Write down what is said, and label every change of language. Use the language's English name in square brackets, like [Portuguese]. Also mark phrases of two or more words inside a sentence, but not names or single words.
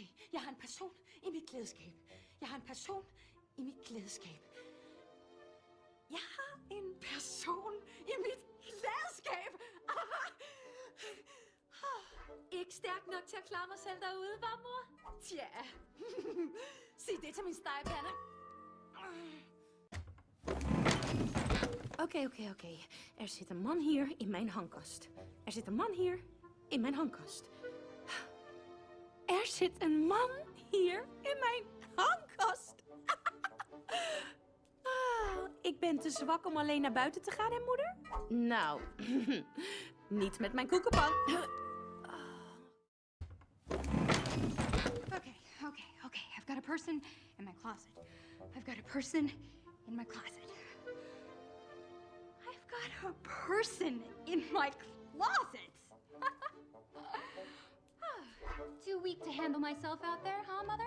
[Danish] Jeg har en person i mit klædeskab. Jeg har en person i mit klædeskab. Jeg har en person i mit klædeskab. Ikke stærk nok til at klare mig selv derude, hva, mor? Tja, sig det til min stegepande. Oké. [Dutch] Er zit een man hier in mijn hangkast. Er zit een man hier in mijn hangkast. Er zit een man hier in mijn hangkast. Ik ben te zwak om alleen naar buiten te gaan, hè, moeder? Nou, niet met mijn koekenpan. [English] Okay. I've got a person in my closet. I've got a person in my closet. I've got a person in my closet. Too weak to handle myself out there, huh, Mother?